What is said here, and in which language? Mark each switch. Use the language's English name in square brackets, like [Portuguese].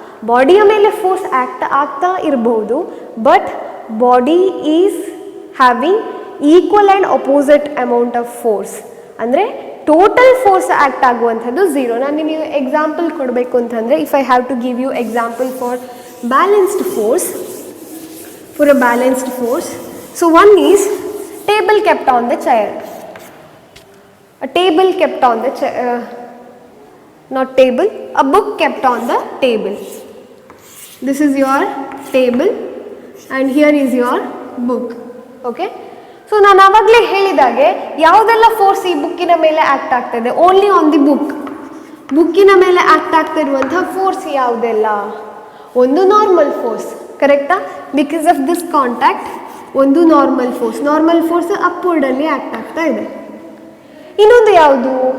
[Kannada] ಬಾಡಿಯ ಮೇಲೆ force act ಆಗ್ತಾ ಇರಬಹುದು, [English] But body is having equal and opposite amount of force. [Kannada] ಅಂದರೆ ಟೋಟಲ್ ಫೋರ್ಸ್ ಆ್ಯಕ್ಟ್ ಆಗುವಂಥದ್ದು 0. ನಾನು ನಿಮಗೆ ಎಕ್ಸಾಂಪಲ್ ಕೊಡಬೇಕು ಅಂತಂದರೆ, [English] If I have to give you example for balanced force, for a balanced force. So one is table kept on the chair. A table kept on the chair, not table, a book kept on the table. This is your table and here is your book. Okay? [Kannada] So ನಾನು ಆವಾಗಲೇ ಹೇಳಿದಾಗೆ ಯಾವುದೆಲ್ಲ force ಈ ಬುಕ್ಕಿನ ಮೇಲೆ act ಆಗ್ತಾಯಿದೆ? [English] Only on the book. [Kannada] ಬುಕ್ಕಿನ ಮೇಲೆ act ಆಗ್ತಾ ಇರುವಂಥ ಫೋರ್ಸ್ ಯಾವುದೆಲ್ಲ? ಒಂದು ನಾರ್ಮಲ್ ಫೋರ್ಸ್, ಕರೆಕ್ಟಾ? [English] because of this contact [Kannada] ಒಂದು ನಾರ್ಮಲ್ ಫೋರ್ಸ್ ಅಪ್ವರ್ಡಲ್ಲಿ ಆ್ಯಕ್ಟ್ ಆಗ್ತಾ ಇದೆ. ಇನ್ನೊಂದು ಯಾವುದು?